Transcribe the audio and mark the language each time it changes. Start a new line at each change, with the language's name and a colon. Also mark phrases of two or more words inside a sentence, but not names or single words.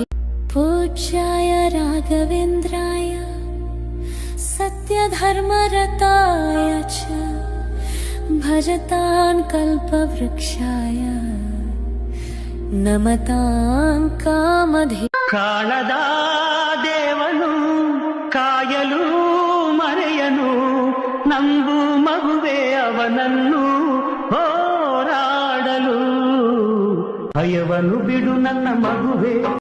Sanskrit: पूज्याय राघवेन्द्राय सत्यधर्मरताय च भजतां कल्पवृक्षाय नमतां कामधेनवे।
Kannada: ಕಾಣದ ದೇವನು ಕಾಯಲು ಮರೆಯನು, ನಂಬು ಮಗುವೆ ಅವನನ್ನು ಹೋರಾಡಲು. ಭಯವನ್ನು ಬಿಡು ನನ್ನ ಮಗುವೆ.